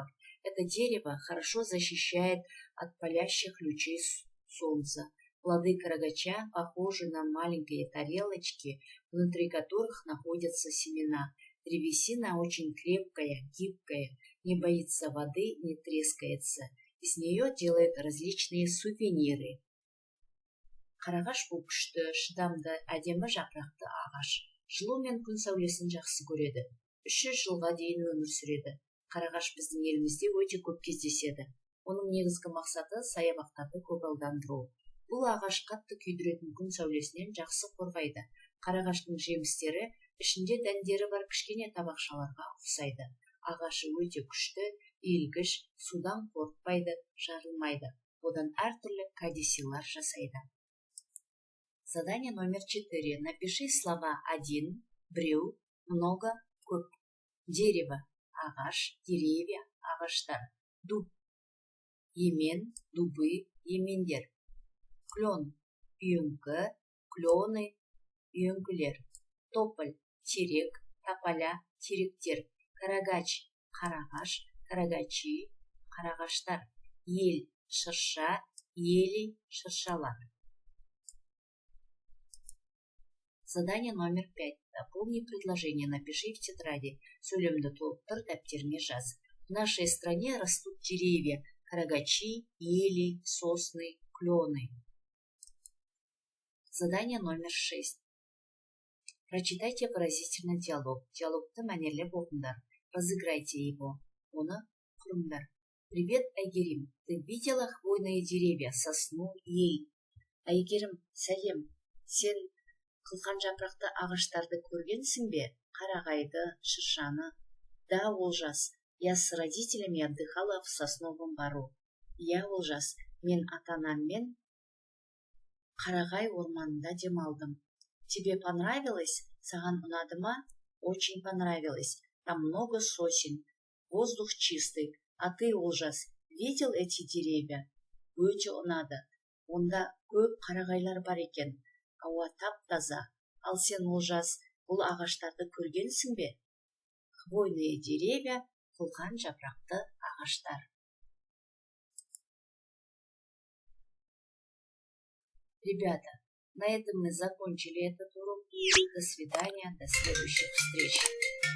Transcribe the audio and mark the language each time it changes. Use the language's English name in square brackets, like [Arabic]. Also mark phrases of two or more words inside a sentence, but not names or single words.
[Russian] Это дерево хорошо защищает от палящих лучей солнца. Плоды карагача похожи на маленькие тарелочки, внутри которых находятся семена. Древесина очень крепкая, гибкая, не боится воды, не трескается. Из нее делают различные сувениры. [Kazakh] Қарағаш бұл күшті, шыдамды, әдемі жапырақты ағаш. Жылу мен күн сәулесін жақсы көреді. 300 жылға дейін өмір сүреді. Қарағаш біздің елімізде өте көп кездеседі. Оның негізгі мақсаты саябақтарды көгалдандыру. Бұл ағаш қатты күйдіретін күн сәулесінен жақсы қорғайды. Қарағаштың жемістері ішінде дәндері бар кішкене табақшаларға ұқсайды. Ағашы өте күшті, иілгіш, судан қорықпайды, жарылмайды. Одан әртүрлі кәдесыйлар жасайды. [Russian] Задание номер 4. Напиши слова один, [Kazakh] біреу, много, көп. [Russian] Дерево, ағаш, деревья, ағаштар. Дуб, емен, дубы, емендер. Клен, үйеңкі, клены, үйеңкілер. Тополь, терек, тополя, теректер. Карагач, қарағаш, карагачи, қарағаштар. Ел, шырша, ели, шыршалар. Задание номер 5. Дополни предложение, напиши в тетради. [Kazakh] Сөйлемді толықтыр, дәптеріңе жаз. [Russian] В нашей стране растут деревья, карагачи, ели, сосны, клены. Задание номер 6. Прочитайте выразительный диалог. [Kazakh] Диалогты мәнерлеп оқыңдар. [Russian] Разыграйте его. [Kazakh] Оны құрыңдар. [Russian] Привет, Айгерим. Ты видела хвойные деревья, сосну, ель? [Kazakh] Айгерим, сәлем. Сен қылқан жапырақты ағаштарды көргенсің бе? Қарағайды, шыршаны. Да, Олжас. [Russian] Я с родителями отдыхала в сосновом бору. Я, [Kazakh] Олжас, мен ата-анаммен Қарағай орманында демалдым. [Russian] Тебе понравилось? [Kazakh] Саған ұнады ма? [Russian] Очень понравилось. Там много сосен. Воздух чистый. А ты, Олжас, видел эти деревья? [Kazakh] Өте ұнады. Онда көп қарағайлар бар екен. Ауа тап-таза. Ал сен, Олжас, бұл ағаштарды көргенсің бе? [Russian] Хвойные деревья, [Kazakh] қылқан жапырақты ағаштар. [Russian] Ребята, на этом мы закончили этот урок. До свидания, до следующих встреч.